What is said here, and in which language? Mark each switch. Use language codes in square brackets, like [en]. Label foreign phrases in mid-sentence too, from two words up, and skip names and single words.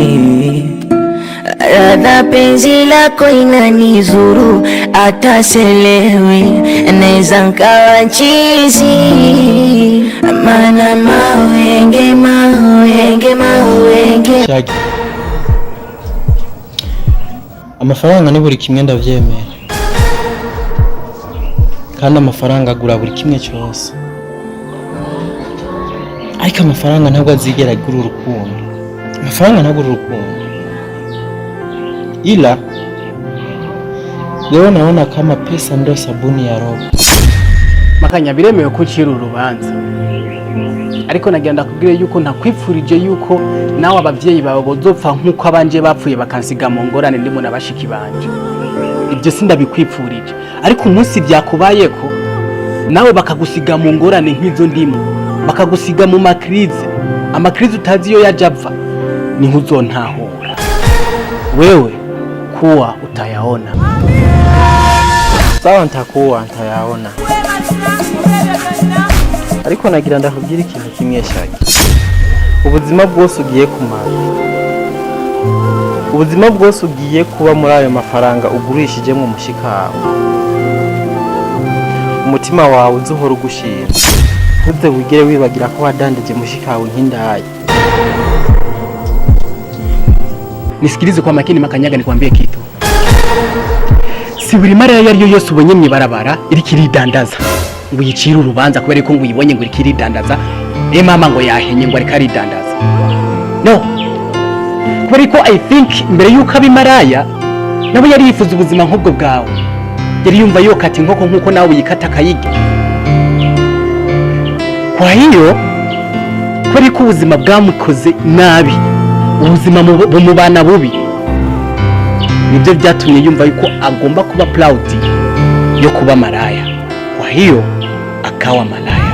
[sw] Radha penzi lako inanizuru ataselewi neza nkawa chizi. Mana mawenge [rn] Shagi amafaranga ni buri kimwe ndavyemera kandi amafaranga agura buri kimwe cyose ariko amafaranga ntabwo azigera agura urukundo. Amafaranga ntagura urukundo [sw] ila leo naona kama pesa ndio sabuni ya roho. [rn] Makanya biremewe ko ucira urubanza ariko nagenda kubwire yuko ntakwipfurije yuko nawe abavyeyi bawe bozopfa nkuko abanje bapfuye bakansiga mu ngorane ndimo nabashiki banje. Ibyo sindabikwipfurije, ariko umunsi byakubayeko nawe bakagusiga mu ngorane nk'izo ndimo, bakagusiga mu amakrize utazi iyo yajava, niho uzontahura. [sw] Wewe kuwa utayaona. [rn] Sawa, ntakuwa ntayaona, ariko nagira ndakubwira ikintu kimwe Shaki. Ubuzima bwose ugiye kumara, ubuzima bwose ugiye kuba muri ayo mafaranga ugurishijemo mushikawe, umutima wawe uzohora ugushima, ntuze wigere wibagira ko wadandaje mushikawe nk'indaya. [sw] Nisikilize kwa makini Makanyaga, nikwambie kitu. [rn] Si buri mara yariyo yose ubonye mwibarabara iri kiridandaza ngo yicira urubanza kubera ko ngo uyibonye ngo iri kiridandaza mama ngo yahenye ngo ari karidandaza. No, kubera ko [en] I think [rn] mbere yuko abimaraya nabo yari yifuza ubuzima nk'ubwo bwawe, yari yumva yokata inkoko nkuko nawe uyikata kayige. [sw] Kwa hiyo [rn] kubera ko ubuzima bwamukoze nabi, ubuzima bumubana bubi, nibyo byatumye yumva yuko agomba kuba proud yo kuba maraya. [sw] Kwa hiyo akawa malaya.